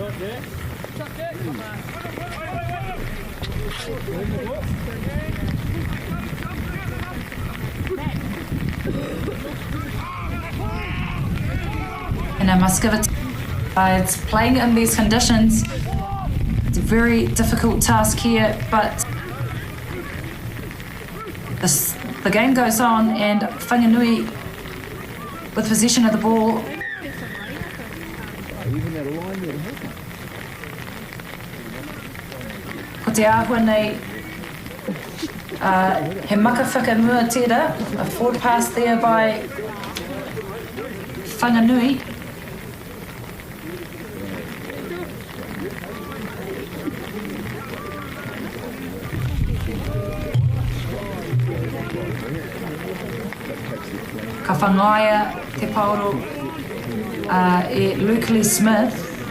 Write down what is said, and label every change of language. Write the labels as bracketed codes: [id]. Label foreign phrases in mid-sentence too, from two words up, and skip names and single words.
[en] And I must give it it's playing in these conditions. It's a very difficult task here, but the game goes on and Whanganui with possession of the ball. [mi] Ko te āhua nei, he maka whakamua tērā, [en] a forward pass there by Whanganui. [mi] Ka whangaia te pauro e Luke Smith.